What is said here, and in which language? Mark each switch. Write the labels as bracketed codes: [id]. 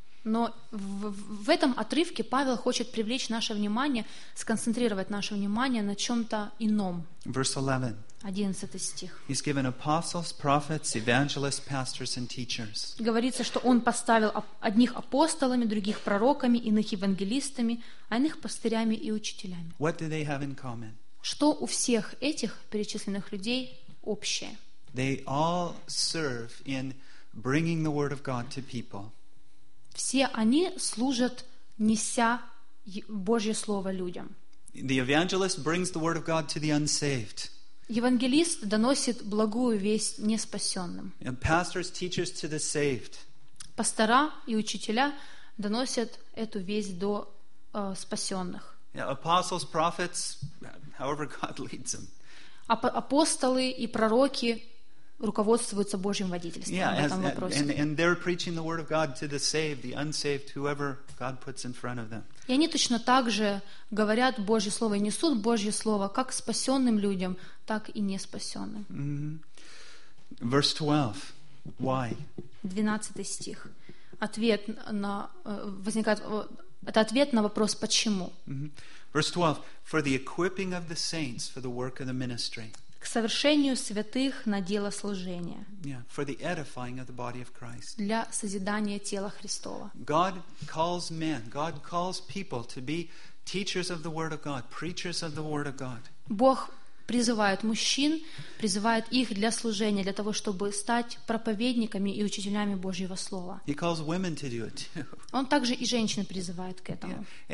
[ru] Но в этом отрывке Павел хочет привлечь наше внимание, сконцентрировать наше внимание на чем-то ином. [en] Verse 11. [ru] 11 стих. [en] He's given apostles, prophets, evangelists, pastors and teachers. [ru] Говорится, что он поставил одних апостолами, других пророками, иных евангелистами, а иных пастырями и учителями. [en] What do they have in common? [ru] Что у всех этих перечисленных людей общее? [en] They all serve in bringing the word of God to people. [ru] Все они служат, неся Божье слово людям. [en] The evangelist brings the word of God to the unsaved. [ru] Евангелист доносит благую весть неспасенным. [en] Pastors, teachers to the saved. [ru] Пастора и учителя доносят эту весть до спасенных. [en] Apostles, prophets, however God leads them. [ru] Апостолы и пророки руководствуются Божьим водительством в этом вопросе. [en] And they're preaching the word of God to the saved, the unsaved, whoever God puts in front of them. [ru] И они точно так же говорят Божье слово и несут Божье слово как спасенным людям, так и не спасенным. [en] Mm-hmm. Verse 12. Why? [ru] 12 стих. Ответ на возникает это ответ на вопрос почему. [en] Mm-hmm. Verse 12. For the equipping of the saints for the work of the ministry. [ru] К совершению святых на дело служения. [en] Yeah, for the edifying of the body of Christ. [ru] Для созидания тела Христова. [en] God calls men, God calls people to be teachers of the word of God, preachers of the word of God. [ru] Бог призывает мужчин, призывает их для служения, для того, чтобы стать проповедниками и учителями Божьего слова. [en] He calls women to do it. [ru] Он также и женщин призывает к этому.